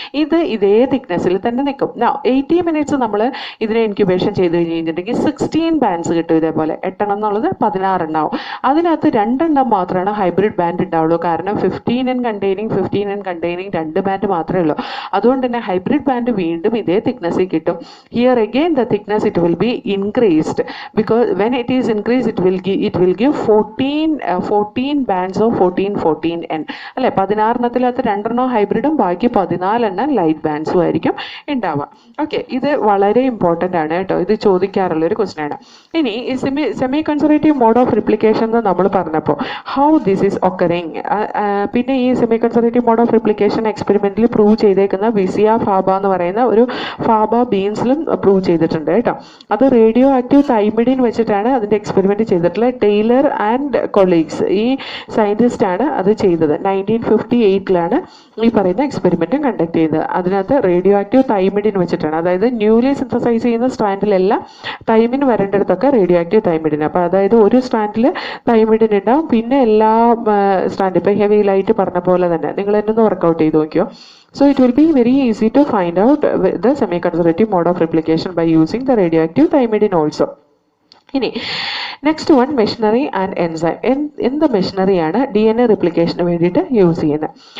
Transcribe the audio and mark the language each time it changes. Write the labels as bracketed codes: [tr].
[ml] ഇത് ഇതേ തിക്നെസ്സിൽ തന്നെ നിൽക്കും. 80 മിനിറ്റ്സ് നമ്മൾ ഇതിനെ ഇൻക്യുബേഷൻ ചെയ്ത് കഴിഞ്ഞിട്ടുണ്ടെങ്കിൽ 16 ബാൻഡ്സ് കിട്ടും. ഇതേപോലെ 8 എന്നുള്ളത് 16 എണ്ണാവും. അതിനകത്ത് 2 എണ്ണം മാത്രമാണ് ഹൈബ്രിഡ് ബാൻഡ് ഉണ്ടാവുള്ളൂ. കാരണം 15N കണ്ടെയ്നിങ് 2 ബാൻഡ് മാത്രമേ ഉള്ളൂ. അതുകൊണ്ട് തന്നെ ഹൈബ്രിഡ് ബാൻഡ് വീണ്ടും ഇതേ തിക്നെസ്സിൽ കിട്ടും. [en] Here again the thickness it will be increased, because when it is increased it will give 14 bands of 14-14N അല്ലെ. [ml] 16 എണ്ണത്തിനകത്ത് 2 എണ്ണം ഹൈബ്രിഡും ബാക്കി 14 എണ്ണം ലൈറ്റ് ബാൻഡ്സും ആയിരിക്കും ഉണ്ടാവുക. ഓക്കെ, ഇത് വളരെ ഇമ്പോർട്ടൻ്റ് ആണ് കേട്ടോ, ഇത് ചോദിക്കാറുള്ള ഒരു ക്വസ്റ്റ്യൻ ആണ്. ഇനി ഈ semi conservative mode of replication എന്ന് നമ്മൾ പറഞ്ഞപ്പോൾ [en] how this is occurring, [ml] പിന്നെ ഈ semi conservative mode of replication എക്സ്പെരിമെന്റിൽ prove ചെയ്തേക്കുന്ന വിസിയ ഫാബ എന്ന് പറയുന്ന ഒരു ഫാബ ബീൻസിലും പ്രൂവ് ചെയ്തിട്ടുണ്ട് കേട്ടോ. അത് റേഡിയോ ആക്റ്റീവ് തൈമിഡിൻ വെച്ചിട്ടാണ് അതിൻ്റെ എക്സ്പെരിമെൻറ്റ് ചെയ്തിട്ടുള്ളത്. ടെയ്ലർ ആൻഡ് കൊളീഗ്സ്, ഈ സയൻറ്റിസ്റ്റ് ആണ് അത് ചെയ്തത്. 1958 ഈ പറയുന്ന എക്സ്പെരിമെൻറ്റും കണ്ടക്ട് ചെയ്തത്. അതിനകത്ത് റേഡിയോ ആക്റ്റീവ് തൈമിഡിൻ വെച്ചിട്ടാണ്, അതായത് ന്യൂലി സിന്തസൈസ് ചെയ്യുന്ന സ്ട്രാൻഡിലെല്ലാം തൈമിൻ വരേണ്ടിടത്തൊക്കെ റേഡിയോ ആക്റ്റീവ് തൈമിഡിൻ. അപ്പോൾ അതായത് ഒരു സ്ട്രാൻഡിൽ തൈമിഡിൻ ഉണ്ടാവും, പിന്നെ എല്ലാ സ്ട്രാൻഡ് ഇപ്പോൾ ഹെവി ലൈറ്റ് പറഞ്ഞ പോലെ തന്നെ നിങ്ങൾ എന്നെ ഒന്ന് വർക്കൗട്ട് ചെയ്ത് നോക്കിയോ. [en] So it will be very easy to find out the semi-conservative mode of replication by using the radioactive thymidine also. [ml] ഇനി next one machinery and enzyme. എന്ത് മെഷീനറിയാണ് DNA റിപ്ലിക്കേഷന് വേണ്ടിയിട്ട് യൂസ് ചെയ്യുന്നത്?